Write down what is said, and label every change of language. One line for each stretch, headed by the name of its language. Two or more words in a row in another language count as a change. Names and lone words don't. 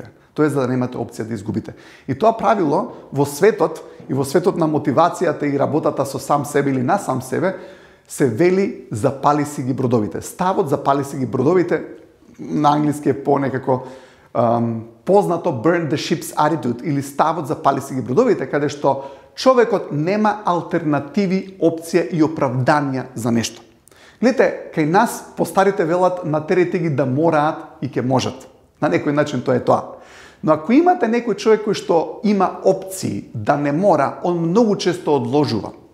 Macedonian: Тоа е за да немате опција да изгубите. И тоа правило во светот и во светот на мотивацијата и работата со сам себе или на сам себе се вели запали си ги бродовите. Ставот запали си ги бродовите на англиски е понекако познато
English: burn the ship's attitude
Macedonian: или ставот запали си ги бродовите, каде што човекот нема алтернативи, опција и оправданија за нешто. Гледате, кај нас постарите велат натерете ги да мораат и ќе можат. На некој начин тоа е тоа. Но ако имате некој човек кој што има опции да не мора, он многу често одложува.